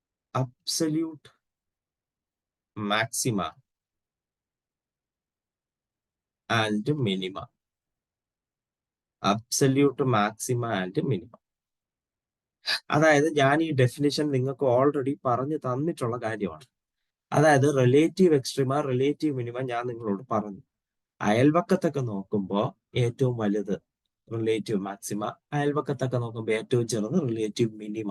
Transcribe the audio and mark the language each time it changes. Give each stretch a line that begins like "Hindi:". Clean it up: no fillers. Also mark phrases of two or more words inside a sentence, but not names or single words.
English: absolute maxima and minima. Absolute maxima and minima.
Malayalam: അതായത് ഞാൻ ഈ ഡെഫിനിഷൻ നിങ്ങൾക്ക് ഓൾറെഡി പറഞ്ഞു തന്നിട്ടുള്ള കാര്യമാണ്. അതായത്
English: relative extrema, relative minimum
Malayalam: ഞാൻ നിങ്ങളോട് പറഞ്ഞു. അയൽവക്കത്തൊക്കെ നോക്കുമ്പോൾ ഏറ്റവും വലുത്
English: relative maxima,
Malayalam: അയൽവക്കത്തൊക്കെ നോക്കുമ്പോൾ ഏറ്റവും ചെറുത്
English: relative minima.